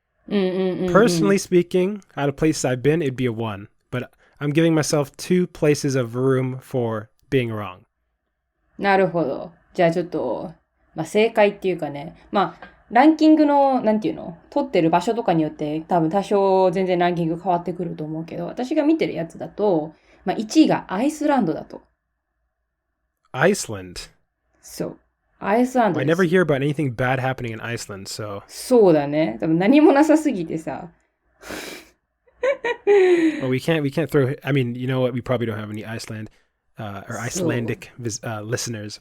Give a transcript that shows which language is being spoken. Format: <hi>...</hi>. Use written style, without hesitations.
<en>Personally speaking, out of places I've been, it'd be a 1. But I'm giving myself 2 places of room for being wrong.</en> <ja>なるほど。じゃあちょっと、正解っていうかね。ランキングの、なんていうの？取ってる場所とかによって多分多少全然ランキング変わってくると思うけど、私が見てるやつだと、1位がアイスランドだと。</ja> <en>Iceland?</en> <ja>そう。アイスランドです。</ja> <en>I never hear about anything bad happening in Iceland, so...</en> <ja>そうだね。多分何もなさすぎてさ。</ja> <en>Well, we can't throw... I mean, you know what? We probably don't have any Iceland or Icelandic listeners.</en>